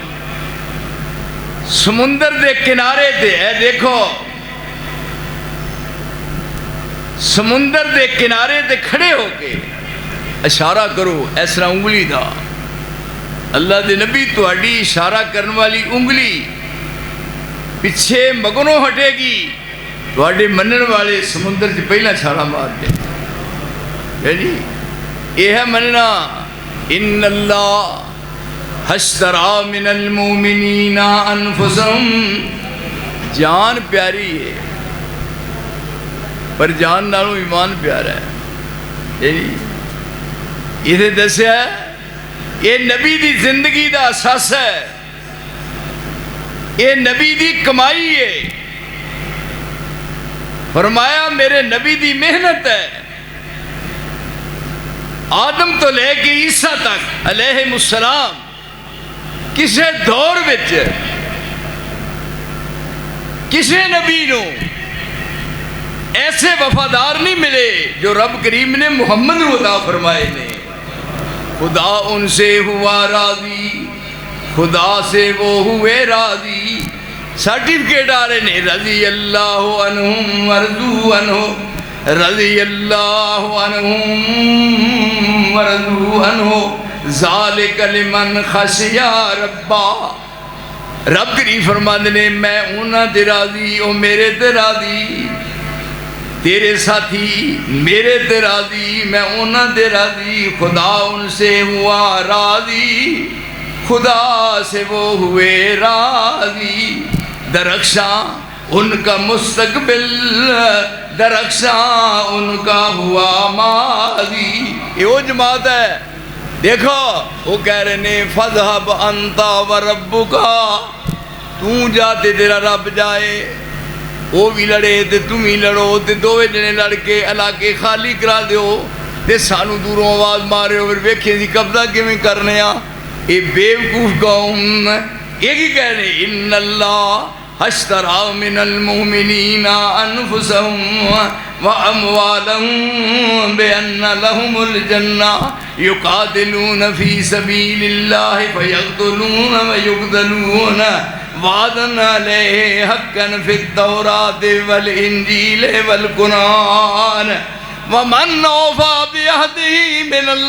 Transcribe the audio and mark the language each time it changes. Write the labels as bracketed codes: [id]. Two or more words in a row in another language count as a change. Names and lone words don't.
[pa] سمندر دے کنارے تے، اے دیکھو سمندر دے کنارے تے کھڑے ہو کے اشارہ کرو اس طرح انگلی دا۔ اللہ دے نبی تہاڈی اشارہ کرنے والی انگلی پیچھے مگنوں ہٹے گی، تہاڈے منن والے سمندر سے پہلا چھالا مار دے۔ [ur] جی یہ ہے مننا۔ [ar] ان اللہ اشترى من المؤمنین انفسهم، [pa] جان پیاری ہے پر جان نالوں ایمان پیارا ہے۔ یہ دسیا یہ نبی دی زندگی دا اساس ہے، یہ نبی دی کمائی ہے۔ فرمایا میرے نبی دی محنت ہے، آدم تو لے کے عیسیٰ تک علیہ السلام کسے دور وچ کسے نبی نو ایسے وفادار نہیں ملے جو رب کریم نے محمد کو عطا فرمائے نے۔ [ur] خدا ان سے ہوا راضی، خدا سے وہ ہوئے راضی، [pa] سرٹیفکیٹ آ رہے نے، [ar] رضی اللہ عنہم ورضوا عنہ، رضی اللہ عنہم ورضوا عنہ، ذالک لمن خشی ربا۔ [pa] رب کریم فرماتے نے میں انہاں تے راضی، او میرے تے راضی، تیرے ساتھی میرے تے راضی، میں انہاں تے راضی۔ [ur] خدا ان سے ہوا راضی، خدا سے وہ ہوئے راضی، درخشاں ان کا مستقبل، درخشاں ان کا ہوا ماضی۔ یہ وہ جماعت ہے، دیکھو وہ کہہ رہے نے [ar] فَاذْهَبْ أَنْتَ وَرَبُّكَ، [ur] تو جاتے تیرا رب جائے، وہ بھی لڑے تے تم ہی لڑو، [pa] تے دووے جنے لڑ کے علاقے خالی کرا دیو، تے سانو دوروں آواز مارے ہو، پھر ویکھیں سی قبضہ کیویں کرنے آ۔ اے بیوقوف قوم یہ کی کہہ رہے؟ [ar] ان اللہ اشترى من المؤمنین انفسهم واموالهم بان لهم الجنہ یقاتلون فی سبیل اللہ فیقتلون ویقتلون وعدا علیہ حقا فی التوراۃ والانجیل والقرآن ومن اوفى بعہدہ من